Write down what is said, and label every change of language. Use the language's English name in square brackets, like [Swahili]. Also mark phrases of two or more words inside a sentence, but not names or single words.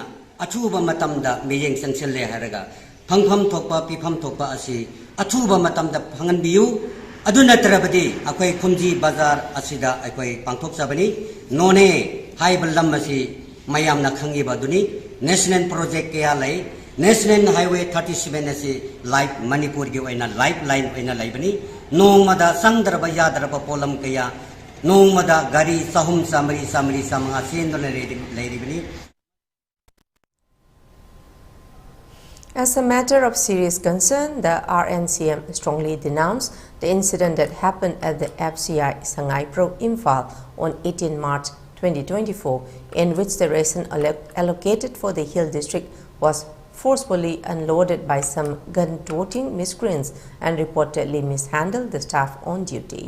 [Manipuri] athuba matamda meyeng sangselle haraga phangpham thokpa pifam thokpa asi athuba matamda phangan biu aduna tarabadi akoi khumji bazar asida akoi pangthok sabani none haibal lamasi mayam na khangi baduni [English] national project [Manipuri] kaya lai [English] national highway [Manipuri] 37 asi live manipur gi oina lifeline oina laibani nongmada sangdarba yadarba polam kaya nongmada gari sahum samri samha sendona leiribani. [English] As a matter of serious concern, the RNCM strongly denounced the incident that happened at the FCI Sangai Pro Imphal on 18 March 2024, in which the ration allocated for the Hill district was forcefully unloaded by some gun-toting miscreants and reportedly mishandled the staff on duty.